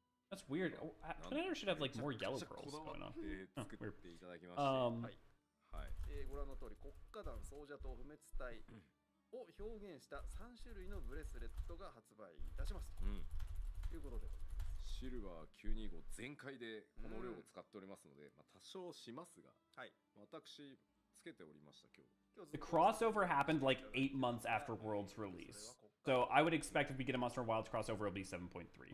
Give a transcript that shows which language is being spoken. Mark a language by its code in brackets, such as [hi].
[en] That's weird. Oh, Twin Adder should have like more yellow pearls going on. Oh, weird. [ja] ご覧の通り国家団総者と不滅隊を表現した3種類のブレスレットが発売いたしますということでございます。シルバー925全開でこの量を使っておりますので、まあ多少しますが、はい、私つけておりました今日。 [en] The crossover happened like 8 months after World's release, so I would expect if we get a Monster Wilds crossover, it'll be 7.3.